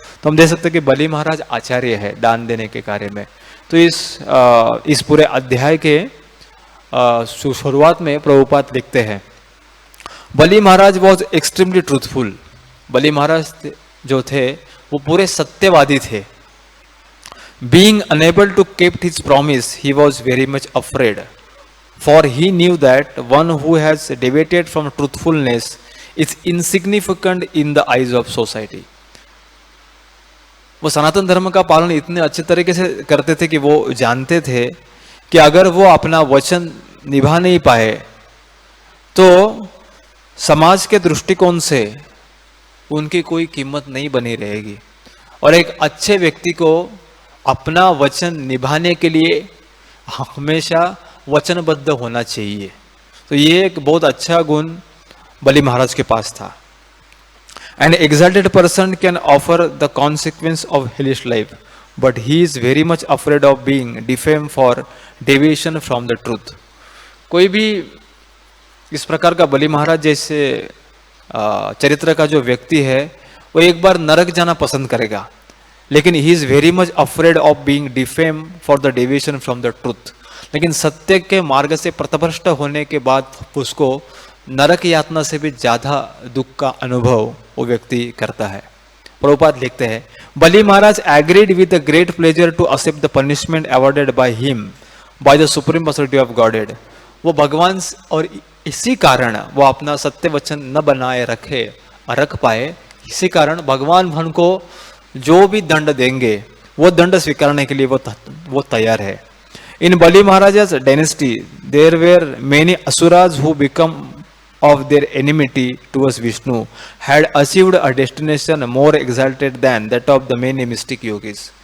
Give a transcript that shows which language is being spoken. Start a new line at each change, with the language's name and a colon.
Hindi: तो हम देख सकते हैं कि बलि महाराज आचार्य है दान देने के कार्य में। तो इस पूरे अध्याय के शुरुआत में प्रभुपाद लिखते हैं, बलि महाराज
English: Was extremely truthful.
Hindi: बलि महाराज जो थे वो पूरे सत्यवादी थे।
English: Being unable to keep his promise, he was very much afraid, for he knew that one who has deviated from truthfulness is insignificant in the eyes of society.
Hindi: वो सनातन धर्म का पालन इतने अच्छे तरीके से करते थे कि वो जानते थे कि अगर वो अपना वचन निभा नहीं पाए तो समाज के दृष्टिकोण से उनकी कोई कीमत नहीं बनी रहेगी। और एक अच्छे व्यक्ति को अपना वचन निभाने के लिए हमेशा वचनबद्ध होना चाहिए। तो ये एक बहुत अच्छा गुण बलि महाराज के पास था।
English: An exalted person can offer the consequence of hellish life, but he is very much afraid of being defamed for deviation from the truth.
Hindi: कोई भी इस प्रकार का बलि महाराज जैसे चरित्र का जो व्यक्ति है वो एक बार नरक जाना पसंद करेगा, लेकिन
English: He is very much afraid of being defame for the deviation from the truth.
Hindi: लेकिन सत्य के मार्ग से प्रतभ्रष्ट होने के बाद उसको नरक यातना से भी ज्यादा दुख का अनुभव वो व्यक्ति करता है। प्रभुपाद लिखते हैं,
English: Bali Maharaj agreed with the great pleasure to accept the punishment awarded by him by the supreme personality of Godhead.
Hindi: वो भगवान और इसी कारण वो अपना सत्य वचन न बनाए रख पाए, इसी कारण भगवान उनको जो भी दंड देंगे वो दंड स्वीकारने के लिए वो तैयार है।
English: In Bali Maharaj dynasty there were many asuras who become of their enmity towards Vishnu had achieved a destination more exalted than that of the many mystic yogis.